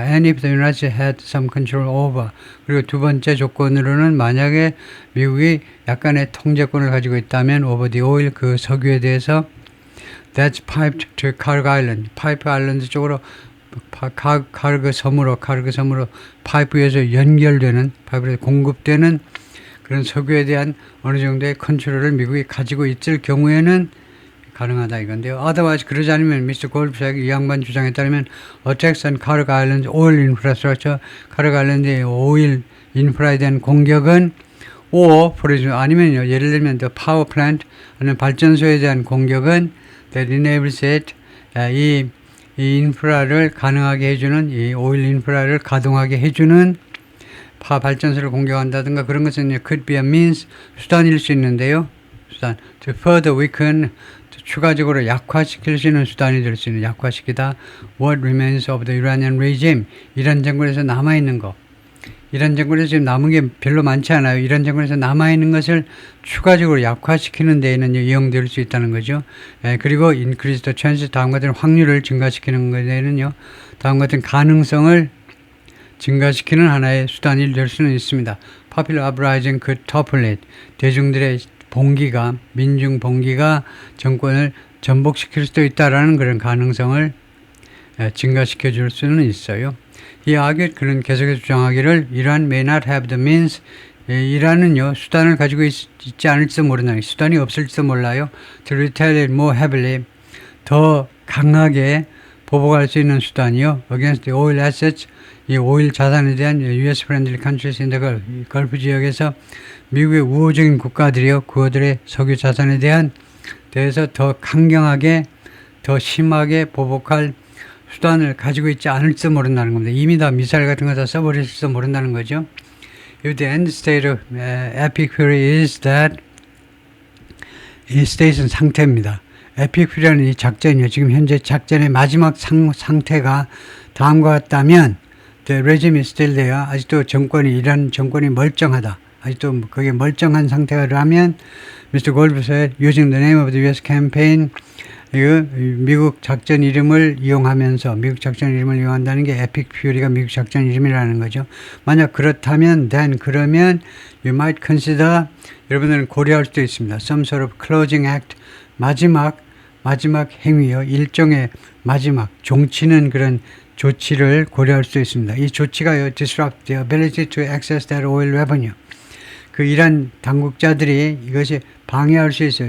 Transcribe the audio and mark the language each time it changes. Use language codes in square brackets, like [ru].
[en] And if the United States had some control over. [ko] 그리고 두 번째 조건으로는 만약에 미국이 약간의 통제권을 가지고 있다면 [en] over the oil, [ko] 그 석유에 대해서 [en] that's piped to Kharg Island. [ko] 파이프 아일랜드 쪽으로 카르그 섬으로 파이프에서 연결되는, 파이프에서 공급되는 그런 석유에 대한 어느 정도의 컨트롤을 미국이 가지고 있을 경우에는 가능하다 이건데요. [en] Otherwise [ko] 그러지 않으면 미스터 골프색 이 양반 주장에 따르면 [en] attacks on Kharg Island oil infrastructure, [ko] 카르그 아일랜드의 오일 인프라에 대한 공격은 아니면요, 예를 들면 [en] the power plant, [ko] 아니면 발전소에 대한 공격은 [en] that enables it, [ko] 이 인프라를 가능하게 해주는, 이 오일 인프라를 가동하게 해주는 발전소를 공격한다든가 그런 것은 [en] could be a means, [ko] 수단일 수 있는데요. 수단, [en] to further weaken, [ko] 추가적으로 약화시킬 수 있는 수단이 될 수 있는, 약화시키다. [en] What remains of the Iranian regime. [ko] 이란 정권에서 남아있는 거. 이란 정권에서 지금 남은 게 별로 많지 않아요. 이란 정권에서 남아있는 것을 추가적으로 약화시키는 데에는 이용될 수 있다는 거죠. 그리고 [en] increase the chance, [ko] 다음 같은 확률을 증가시키는 데에는요, 다음 같은 가능성을 증가시키는 하나의 수단이 될 수는 있습니다. [en] Popular uprising could topple it. [ko] 대중들의 봉기가, 민중 봉기가 정권을 전복시킬 수도 있다라는 그런 가능성을 증가시켜 줄 수는 있어요. 이 그는 계속해서 주장하기를 [en] Iran may not have the means. [ko] 이란은요, 수단을 가지고 있지 않을지도 모른다. 수단이 없을지도 몰라요. [en] To retaliate more heavily. [ko] 더 강하게 보복할 수 있는 수단이요. [en] Against the oil assets. [ko] 이 오일 자산에 대한 [en] U.S. friendly countries in the Gulf, [ko] 걸프 지역에서 미국의 우호적인 국가들이요, 그들의 석유 자산에 대해서 더 강경하게, 더 심하게 보복할 수단을 가지고 있지 않을지도 모른다는 겁니다. 이미 다 미사일 같은 거 다 써버릴지도 모른다는 거죠. [en] If the end state of epic fury is that, [ko] 이 state는 상태입니다. epic fury라는 이 작전이요, 지금 현재 작전의 마지막 상태가 다음과 같다면 [en] The regime is still there. [ko] 아직도 이란 정권이 멀쩡하다. 아직도 그게 멀쩡한 상태라면 Mr. [en] Goldberg said, using the name of the U.S. campaign, [ko] 미국 작전 이름을 이용한다는 게 에픽 퓨리가 미국 작전 이름이라는 거죠. 만약 그렇다면 그러면 [en] you might consider, [ko] 여러분들은 고려할 수도 있습니다. [en] Some sort of closing act, [ko] 마지막 행위요. 일종의 마지막 종치는 그런 조치를 고려할 수 있습니다. 이 조치가요, [en] disrupt the ability to access that oil revenue. [ko] 그 이란 당국자들이 이것이 방해할 수 있어요.